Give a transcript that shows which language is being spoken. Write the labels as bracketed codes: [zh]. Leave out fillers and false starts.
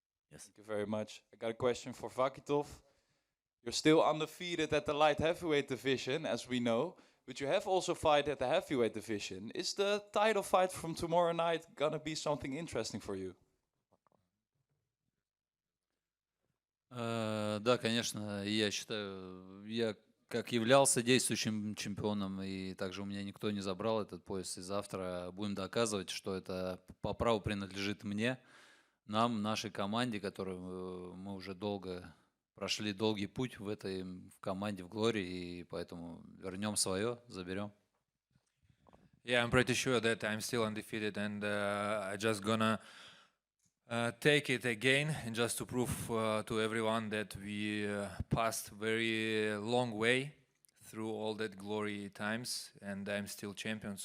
[en] Yes. Thank you very much. I got a question for Vakitov. You're still undefeated at the light heavyweight division, as we know, but you have also fight at the heavyweight division. Is the title fight from tomorrow night gonna be something interesting for you? [ru] Да, конечно, я считаю, я как являлся действующим чемпионом, и также у меня никто не забрал этот пояс, и завтра будем доказывать, что это по праву принадлежит мне, нам, нашей команде, которую мы уже прошли долгий путь в команде, в Глории, и поэтому вернем свое, заберем. [en] Yeah, I'm pretty sure that I'm still undefeated, and I just gonna take it again, and just to prove to everyone that we passed very long way through all that glory times, and I'm still champion.